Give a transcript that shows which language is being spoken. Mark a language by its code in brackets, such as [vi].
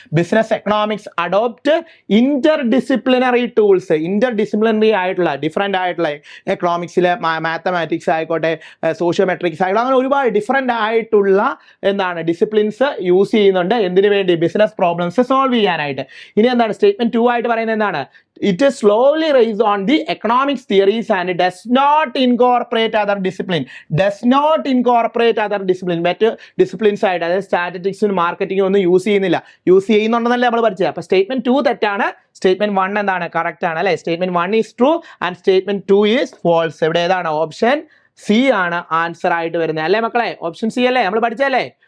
[en] Business economics adopt interdisciplinary tools. [ml] Inter disciplinary ആയിട്ടുള്ള different ആയിട്ടുള്ള എക്കണോമിക്സിലെ mathematics ആയിക്കോട്ടെ, സോഷ്യോമെട്രിക്സ് ആയിക്കോട്ടെ, അങ്ങനെ ഒരുപാട് ഡിഫറെൻ്റ് ആയിട്ടുള്ള എന്താണ് ഡിസിപ്ലിൻസ് യൂസ് ചെയ്യുന്നുണ്ട്. എന്തിനു വേണ്ടി? ബിസിനസ് പ്രോബ്ലംസ് സോൾവ് ചെയ്യാനായിട്ട്. ഇനി എന്താണ് സ്റ്റേറ്റ്മെന്റ് 2 ആയിട്ട് പറയുന്നത്? എന്താണ്? [en] It is slowly raised on the economics theories and does not incorporate other discipline. Does not incorporate other discipline. [ml] മറ്റ് ഡിസിപ്ലിൻസ് ആയിട്ട്, അതായത് സ്റ്റാറ്റിസ്റ്റിക്സും മാർക്കറ്റിംഗും ഒന്നും യൂസ് ചെയ്യുന്നില്ല. യൂസ് ചെയ്യുന്നുണ്ടെന്നല്ലേ നമ്മൾ പഠിച്ചത്. അപ്പൊ സ്റ്റേറ്റ്മെന്റ് 2 തെറ്റാണ്. സ്റ്റേറ്റ്മെന്റ് 1 എന്താണ്? കറക്റ്റ് ആണ് അല്ലെ. [en] Statement 1 is true and statement 2 is false. [ml] ഇവിടെ ഏതാണ്? ഓപ്ഷൻ സി ആണ് ആൻസർ ആയിട്ട് വരുന്നത് അല്ലേ മക്കളെ? ഓപ്ഷൻ സി അല്ലേ നമ്മൾ പഠിച്ചല്ലേ?